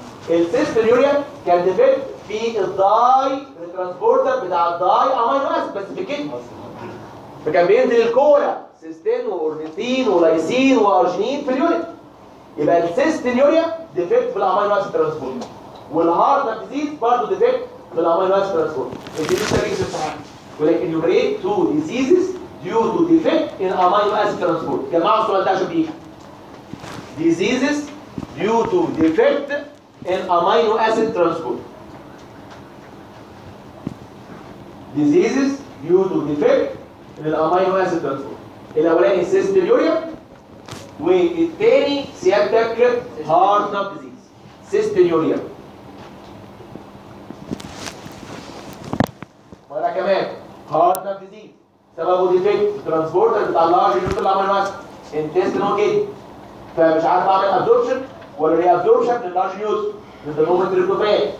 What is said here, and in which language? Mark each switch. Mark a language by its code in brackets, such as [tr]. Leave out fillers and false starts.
[ar] السيستينيوريا كان ديفكت في الداي الترانسبورتر بتاع الداي امينو اسيد بس في الكدني، فكان بينزل الكولا سيستين واورنيثين ولايسين وارجينين في اليورين. يبقى السيستينيوريا ديفكت في الامينو اسيد ترانسبورتر، والهارت ديزيز برضه ديفكت في الامينو اسيد ترانسبورتر. الديزيز ده بيجي في الامتحان يقول لك [en] enumerate 2 diseases due to defect in amino acid transport. [ar] جمعوا السؤال ده عشان بيجي [en] diseases due to defect in amino acid transport. diseases due to defect in الامينو acid transport. [ar] الاولاني سيستينيوريا والثاني سيادتك هارت ديزيز. سيستينيوريا ولا كمان هارت ديزيز سببه ديفكت الترانسبورتر بتاع اللارج نيوترال امينو اسيد انتستينال كده، فمش عارف اعمل ابزوربشن ولا ري ابزوربشن لللارج نيوترال بنسموه التريبتوفان.